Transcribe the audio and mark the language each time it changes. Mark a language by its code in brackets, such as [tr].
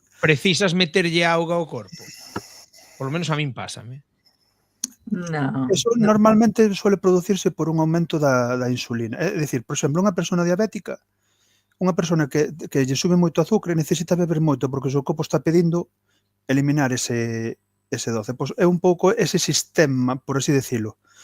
[gl] Precisas meterlle auga ao corpo? [es] Por lo menos a min pásame. No. Eso normalmente suele producirse por un aumento [gl] da [es] insulina. [gl] É dicir, por exemplo, unha persona diabética, unha persona que lle sube moito azúcar necesita beber moito porque o seu corpo está pedindo eliminar ese doce. Pois é un pouco ese sistema, [es] por así decirlo.